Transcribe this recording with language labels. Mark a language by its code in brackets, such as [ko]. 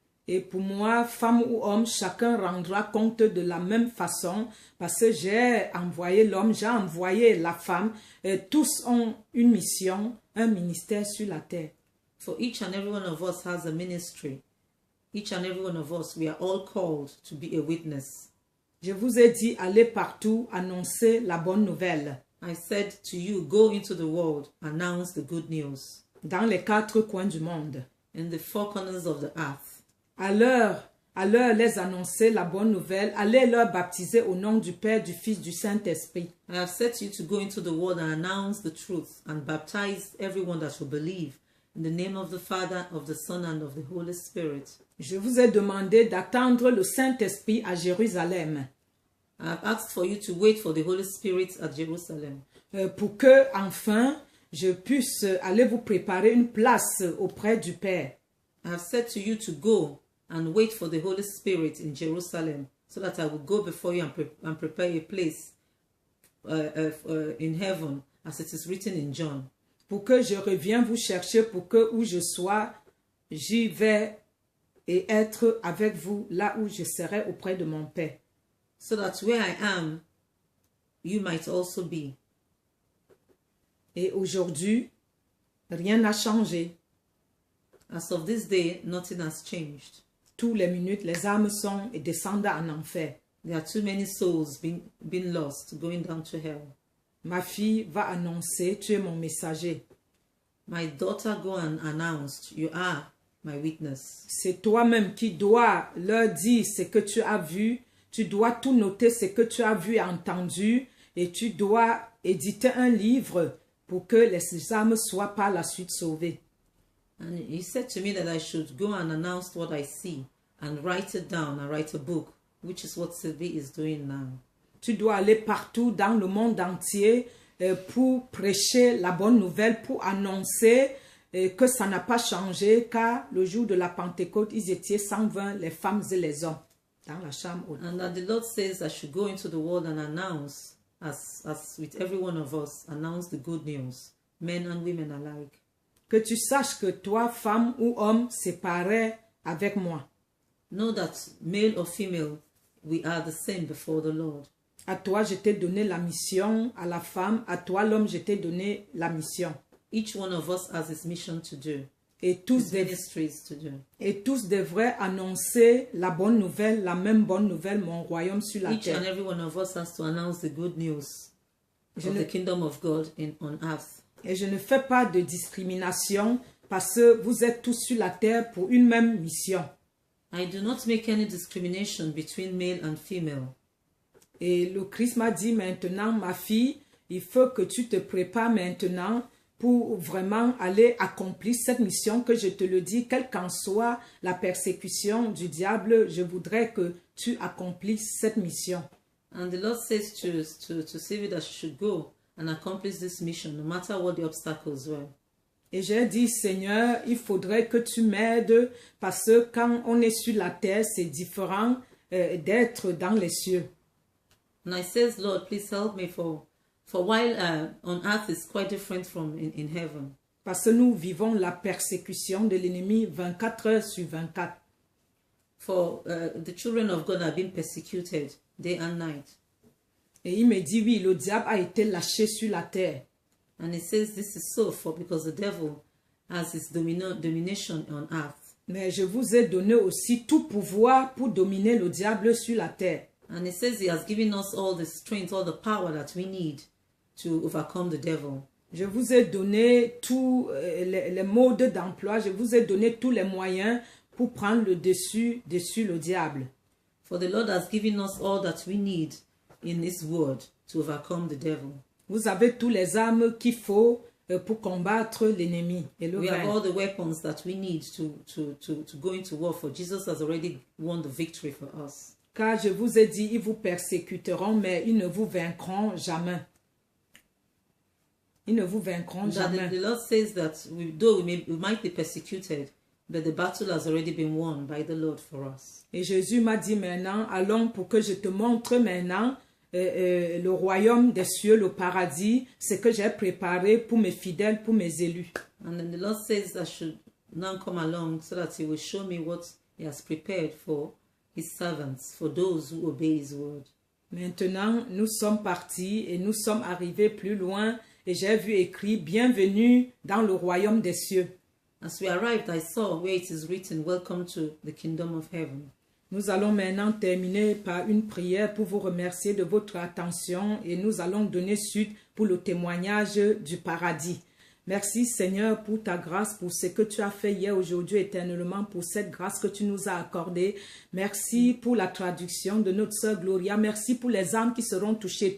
[fr] Et pour moi, femme ou homme, chacun rendra compte de la même façon, parce que j'ai envoyé l'homme, j'ai envoyé la femme, et tous ont une mission, un ministère sur la terre. [en] For each and every one of us has a ministry. Each and every one of us, we are all called to be a witness. [fr] Je vous ai dit, allez partout, annoncer la bonne nouvelle. [en] I said to you, go into the world, announce the good news. [fr] Dans les quatre coins du monde. [en] In the four corners of the earth. [fr] À leur les annoncer la bonne nouvelle, allez leur baptiser au nom du Père, du Fils, du Saint-Esprit. [en] I have set you to go into the world and announce the truth and baptize everyone that will believe in the name of the Father, of the Son, and of the Holy Spirit. [fr] Je vous ai demandé d'attendre le Saint-Esprit à Jérusalem. [en] I have asked for you to wait for the Holy Spirit at Jerusalem. [fr] Pour que, enfin, je puisse aller vous préparer une place auprès du Père. [en] I have said to you to go and wait for the Holy Spirit in Jerusalem, so that I will go before you and prepare a place in heaven, as it is written in John. [fr] Pour que je revienne vous chercher, pour que où je sois, j'y vais et être avec vous là où je serai auprès de mon Père. [en] So that where I am, you might also be. [fr] Et aujourd'hui, rien n'a changé. [en] As of this day, nothing has changed. [fr] Toutes les minutes, les âmes sont et descendent en enfer. [en] There are too many souls being lost, going down to hell. [fr] Ma fille va annoncer, tu es mon messager. [en] My daughter, go and announce, you are my witness. [fr] C'est toi-même qui dois leur dire ce que tu as vu. Tu dois tout noter, ce que tu as vu et entendu. Et tu dois éditer un livre pour que les âmes soient par la suite sauvées. [en] And he said to me that I should go and announce what I see and write it down and write a book, which is what Sylvie is doing now. [fr] Tu dois aller partout dans le monde entier pour prêcher la bonne nouvelle, pour annoncer que ça n'a pas changé, car le jour de la Pentecôte, ils étaient 120, les femmes et les hommes, dans la chambre haute. [en] And that the Lord says I should go into the world and announce, as with every one of us, announce the good news, men and women alike. [fr] Que tu saches que toi, femme ou homme, c'est pareil avec moi. [en] Know that male or female, we are the same before the Lord. [fr] À toi, je t'ai donné la mission, à la femme, à toi, l'homme, je t'ai donné la mission. [en] Each one of us has his mission to do, [fr] Et [en] his ministries to do. [fr] tous devraient annoncer la bonne nouvelle, la même bonne nouvelle, mon royaume sur la [en] Each [fr] terre. [en] and every one of us has to announce the good news [fr] Je [en] of [fr] ne- [en] the kingdom of God on earth. [fr] Et je ne fais pas de discrimination parce que vous êtes tous sur la terre pour une même mission. [en] I do not make any discrimination between male and female. [fr] Et le Christ m'a dit maintenant, ma fille, il faut que tu te prépares maintenant pour vraiment aller accomplir cette mission que je te le dis, quelle qu'en soit la persécution du diable, je voudrais que tu accomplisses cette mission. [en] And the Lord says to Sylvia that she should go and accomplish this mission, no matter what the obstacles were. [fr] Et j'ai dit, Seigneur, il faudrait que tu m'aides parce que quand on est sur la terre, c'est différent d'être dans les cieux. [en] And I says, Lord, please help me for while on earth is quite different from in heaven. [fr] Parce que nous vivons la persécution de l'ennemi 24 heures sur 24. [en] For the children of God are being persecuted day and night. [fr] Et il me dit, oui, le diable a été lâché sur la terre. [en] And it says this is so because the devil has his domination on earth. [fr] Mais je vous ai donné aussi tout pouvoir pour dominer le diable sur la terre. [en] And it says he has given us all the strength, all the power that we need to overcome the devil. [fr] Je vous ai donné tous les modes d'emploi, je vous ai donné tous les moyens pour prendre le dessus le diable. [en] For the Lord has given us all that we need in his word to overcome the devil. [fr] Vous avez tous les armes qu'il faut pour combattre l'ennemi et le [en] We have all [fr] vaincre. [en] the weapons that we need to go into war, for Jesus has already won the victory for us. [fr] Car je vous ai dit, ils vous persécuteront, mais ils ne vous vaincront jamais. Ils ne vous vaincront [en] That [fr] jamais. [en] the Lord says that though we might be persecuted, but the battle has already been won by the Lord for us. [fr] Et Jésus m'a dit maintenant, allons pour que je te montre maintenant le royaume des cieux, le paradis, ce que j'ai préparé pour mes fidèles, pour mes élus. [en] And then the Lord says I should now come along so that he will show me what he has prepared for his servants, for those who obey his word. [fr] Maintenant, nous sommes partis et nous sommes arrivés plus loin et j'ai vu écrit « Bienvenue dans le royaume des cieux ». [en] As we arrived, I saw where it is written, "Welcome to the kingdom of heaven." [fr] Nous allons maintenant terminer par une prière pour vous remercier de votre attention et nous allons donner suite pour le témoignage du paradis. Merci Seigneur pour ta grâce, pour ce que tu as fait hier, aujourd'hui, éternellement, pour cette grâce que tu nous as accordée. Merci pour la traduction de notre sœur Gloria. Merci pour les âmes qui seront touchées.